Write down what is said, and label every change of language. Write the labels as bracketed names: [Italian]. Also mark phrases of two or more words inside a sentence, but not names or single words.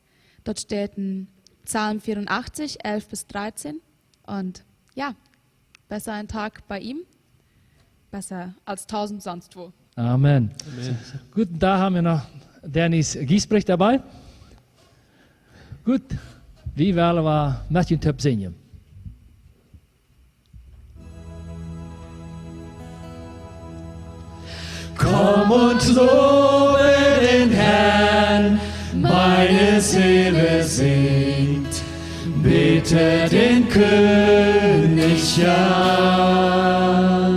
[German] Dort steht in Psalm 84, 11 bis 13. Und ja, besser ein Tag bei ihm, besser als 1000 sonst wo. Amen. Gut, da haben wir noch Dennis Giesbrecht dabei. Gut, wie wollen wir [Dutch] met je top zingen? [German] Komm und lobe den Herrn, meine Seele singt, bete den König an.